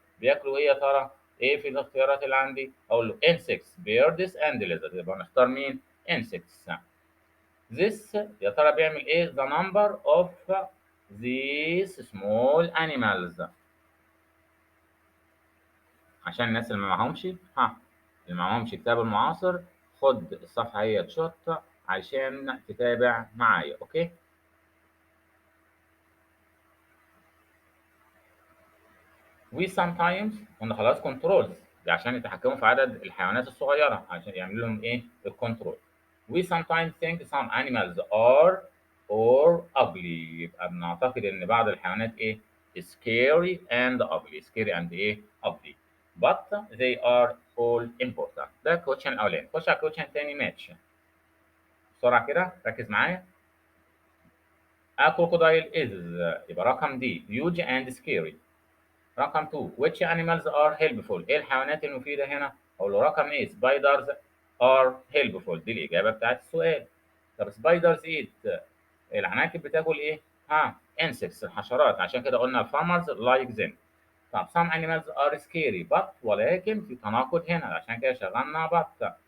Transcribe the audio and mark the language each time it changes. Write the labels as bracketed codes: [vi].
[ar] بياكلوا ايه يا ترى؟ ايه في الاختيارات اللي عندي؟ اقول له [en] insects birds and lizards. [ar] يبقى نختار مين؟ insects. [en] this [ar] يا ترى بيعمل ايه؟ [en] the number of these small animals. [ar] عشان الناس اللي ما معهمش اللي معهمش كتاب المعاصر، خد الصفحة هي تشوت عشان تتابع معايا. اوكي. [en] we sometimes [ar] قلنا خلاص controls دي عشان يتحكموا في عدد الحيوانات الصغيرة عشان يعملوا لهم ايه؟ الكنترول. [en] we sometimes think some animals are or ugly. [ar] يبقى بنعتقد ان بعض الحيوانات ايه؟ [en] scary and ugly. scary and ايه؟ ugly but they are all important. [ar] ده الكوتشن الاولاني. خش على الكوتشن الثاني. ماتش بسرعة كده ركز معايا. [en] A crocodile is [ar] يبقى رقم دي [en] huge and scary. رقم 2 which animals are helpful. [ar] ايه الحيوانات المفيدة هنا؟ اقول له رقم ايه؟ [en] spiders are helpful. [ar] دي الإجابة بتاعت السؤال. طب [en] spiders eat [ar] العناكب بتاكل ايه؟ insects الحشرات، عشان كده قلنا [en] farmers like them. [ar] طب [en] some animals are scary but [ar] ولكن في تناقض هنا عشان كده شغلنا but.